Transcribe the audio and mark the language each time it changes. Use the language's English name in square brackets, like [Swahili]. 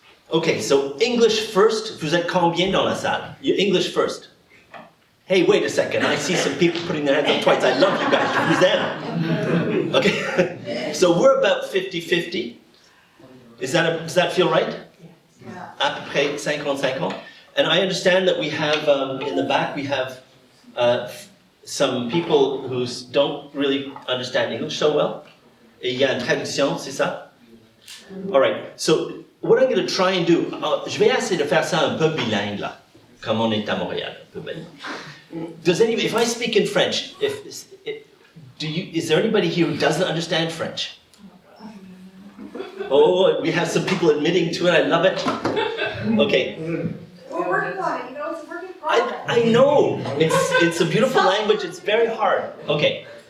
[English] Okay, so English first, [French] vous êtes combien dans la salle? [English] You English first. Hey, wait a second, I see some people putting their hands up twice. I love you guys, who's them? Okay, so we're about 50-50. Does that feel right? Yeah. [French] À peu près 50-50. [English] And I understand that we have, in the back, we have some people who don't really understand English so well. [French] Il y a une traduction, c'est ça? [English] All right, so what I'm going to try and do, [French] je vais essayer de faire ça un peu bilingue là, comme on est à Montréal, un peu bilingue. [English] If I speak in French, is there anybody here who doesn't understand French? Oh, we have some people admitting to it, I love it. Okay. We're working on it, it's a work in progress. I know, it's a beautiful language, it's very hard. Okay.